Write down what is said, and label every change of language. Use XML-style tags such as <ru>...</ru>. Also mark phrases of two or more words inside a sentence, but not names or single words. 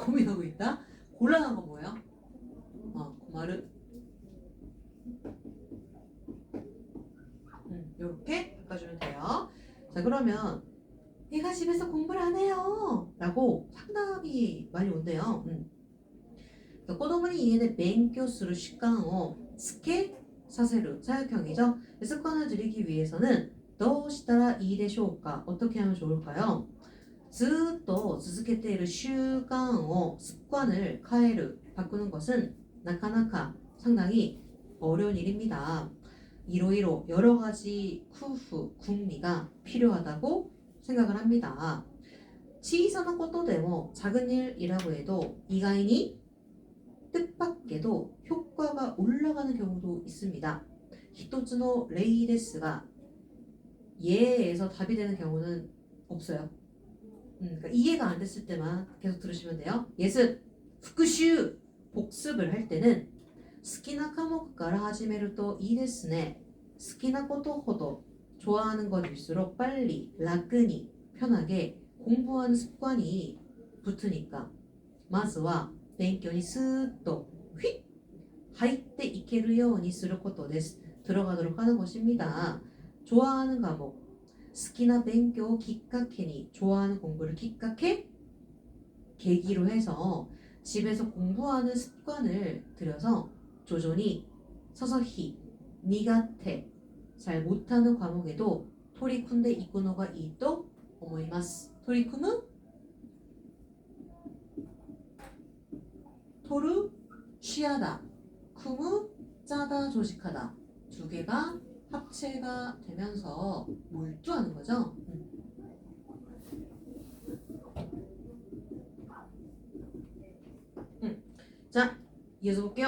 <ko>고민하고 있다. 곤란한 건 뭐예요? 고마르. 이렇게 바꿔주면 돼요. 자, 그러면 얘가 집에서 공부를 안 해요 라고 상담이 많이 온대요.</ko> <ja>子供に家で勉強する習慣をつけさせる 사역형이죠.</ja> <ko>습관을 들이기 위해서는</ko> <ja>どうしたらいいでしょうか?</ja> <ko>어떻게 하면 좋을까요?</ko> <ja>ずっと続けている習慣を</ja> <ko>습관을 変える 바꾸는 것은 なかなか 상당히 어려운 일입니다. 이로이로 여러 가지 쿠프, 궁리가 필요하다고 생각을 합니다.</ko> <ja>小さなことでも</ja> <ko>작은 일이라고 해도 意外に 뜻밖에도 효과가 올라가는 경우도 있습니다.</ko> <ja>一つの例ですが</ja> <ko>예에서 답이 되는 경우는 없어요. 그러니까 이해가 안 됐을 때만 계속 들으시면 돼요. 예습, 復習, 복습을 할 때는</ko> <ja>好きな科目から始めるといいですね. 好きなことほど</ja> <ko>좋아하는 것일수록 빨리, 楽に, 편하게 공부하는 습관이 붙으니까</ko> <ja>まずは勉強にスーッと</ja> <ko>휙</ko> <ja>入っていけるようにすることです.</ja> <ko>들어가도록 하는 것입니다. 좋아하는 과목,</ko> <ja>好きな勉強をきっかけに</ja> <ko>좋아하는 공부를 きっかけ 계기로 해서 집에서 공부하는 습관을 들여서 조조히 서서히 苦手 잘 못하는 과목에도</ko> <ja>取り組んでいくのがいいと思います.</ja> <ko>取り組む 토르 취하다, 쿠무 짜다 조직하다 두 개가 합체가 되면서 몰두하는 거죠. 자, 이어서 볼게요.</ko>